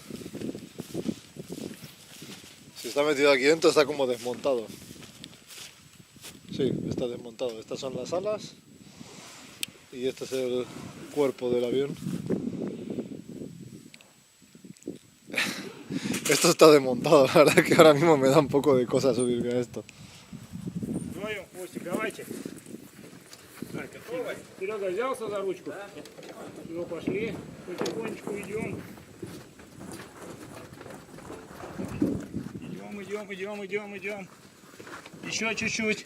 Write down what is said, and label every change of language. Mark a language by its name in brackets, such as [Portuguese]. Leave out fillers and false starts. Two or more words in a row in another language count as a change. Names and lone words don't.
[Spanish] Si está metido aquí dentro está como desmontado. Sí, está desmontado. Estas son las alas y este es el cuerpo del avión. Esto está desmontado, la verdad que ahora mismo me da un poco de cosa subirme a esto. [Russian] Вдвоем, Костик, давайте. Серега взялся за ручку? Да. Ну, пошли, потихонечку идем. Идем. Еще чуть-чуть.